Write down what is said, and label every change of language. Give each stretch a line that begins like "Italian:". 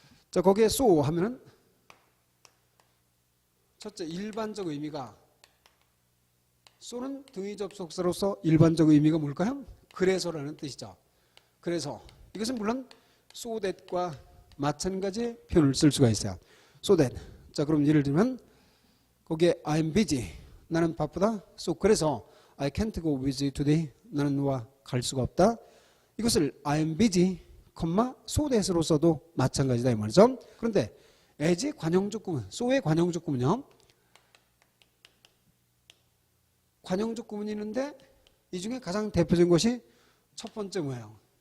Korean: 자, 거기에 so 하면은 첫째 일반적 의미가 so는 등위 접속사로서 일반적 의미가 뭘까요? 그래서라는 뜻이죠. 그래서 이것은 물론 so that과 마찬가지의 표현을 쓸 수가 있어요. so that. 자, 그럼 예를 들면 거기에
English: I'm busy.
Korean: 나는 바쁘다.
English: so
Korean: 그래서
English: I can't go with you today.
Korean: 나는 너와 갈 수가 없다. 이것을
English: I'm busy, so that
Korean: 으로 써도 마찬가지다 이 말이죠. 그런데 as 관용적 구문, so의 관용적 구문은요. 관용적 구문이 있는데 이 중에 가장 대표적인 것이 첫 번째 뭐예요?